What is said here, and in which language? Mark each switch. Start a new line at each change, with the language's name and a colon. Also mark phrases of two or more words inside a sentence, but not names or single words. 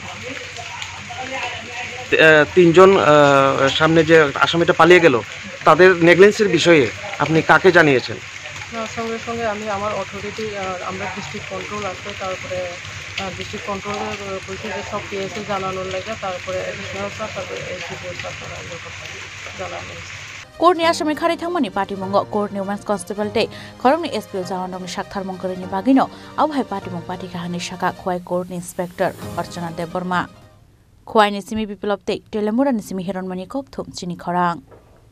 Bangla: 3 জন সামনে যে আসামিটা পালিয়ে গেল তাদের নেগলিজেন্সির বিষয়ে আপনি কাকে জানিয়েছেন? সঙ্গে সঙ্গে আমি আমার অথরিটি আমরা
English: district control
Bangla: আছে তারপরে
English: district control's
Bangla: বলছি যে সব পিএসএ জানানোর লাগে তারপরে
English: additional sir
Bangla: তারপরে
English: SDPO sir
Bangla: জানানো
Kok Borok: Courtni asami Kharai Thangmani party mongo courtni
English: women's constable
Kok Borok: dei khorongni SPU Jawanrokni Shakthar Mongkrini bagino abhai party mong party kahani shaka Khwai courtni inspector Archana Dev Burma Khwai ni simi biplop dei Telemura ni simi Hiranmani Kokthum Chini Khorang